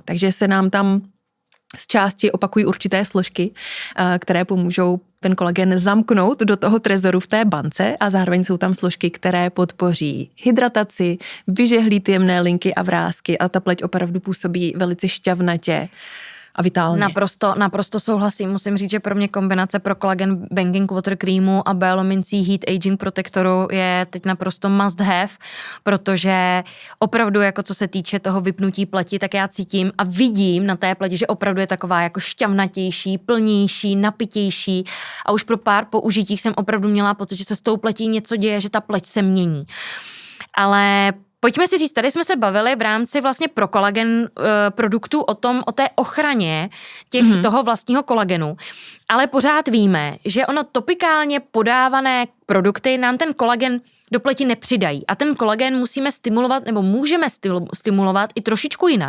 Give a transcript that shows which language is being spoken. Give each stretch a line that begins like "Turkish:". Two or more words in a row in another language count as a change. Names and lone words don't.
Czech: Takže se nám tam z části opakují určité složky, které pomůžou ten kolagen zamknout do toho trezoru v té bance a zároveň jsou tam složky, které podpoří hydrataci, vyžehlí ty jemné linky a vrásky a ta pleť opravdu působí velice šťavnatě a vitálně. Naprosto souhlasím. Musím říct, že pro mě kombinace pro Collagen Banking Water Creamu a Biomin C Heat Aging Protectoru je teď naprosto
English: must have,
Czech: protože opravdu jako co se týče toho vypnutí pleti, tak já cítím a vidím na té pleti, že opravdu je taková jako šťavnatější, plnější, napitější a už pro pár použitích jsem opravdu měla pocit, že se s tou pletí něco děje, že ta pleť se mění. Ale pojďme si říct, tady jsme se bavili v rámci vlastně pro kolagen produktů o té ochraně toho vlastního kolagenu, ale pořád víme, že ono topikálně podávané produkty nám ten kolagen do pleti nepřidají a ten kolagen musíme stimulovat nebo můžeme stimulovat i trošičku jinak.